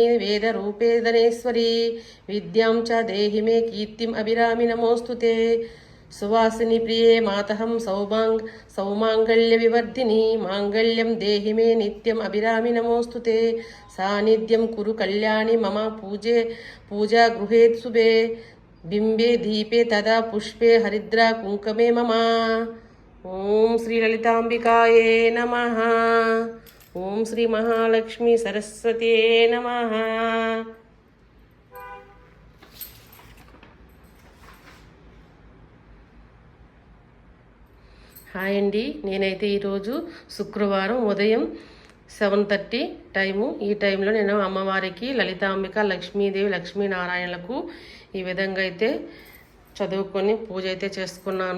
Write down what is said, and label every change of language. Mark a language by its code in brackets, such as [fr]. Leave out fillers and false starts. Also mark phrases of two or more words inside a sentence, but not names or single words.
[sa] वेदरूपे धनेश्वरी विद्यां च देहि मे कीर्तिम् अभिरामि नमोस्तुते सुवासिनी प्रिये मातहं सौमांगल्यविवर्धिनी मांगल्यं देहि मे नित्यम् अभिरामि नमोस्तुते सानिध्यं कुरु कल्याणि मम पूजा गृहे शुभे बिंबे दीपे तदा पुष्पे हरिद्रा कुंकमे मम। ओम श्री ललितांबिकाये नमः। ओम श्री महालक्ष्मी सरस्वती नमः। [te] హాయ్ అండి, నేనైతే ఈరోజు శుక్రవారం ఉదయం 7:30 టైము. ఈ టైంలో నేను అమ్మవారికి లలితాంబిక లక్ష్మీదేవి లక్ష్మీనారాయణలకు ఈ విధంగా అయితే చదువుకొని పూజ అయితే చేసుకున్నాను.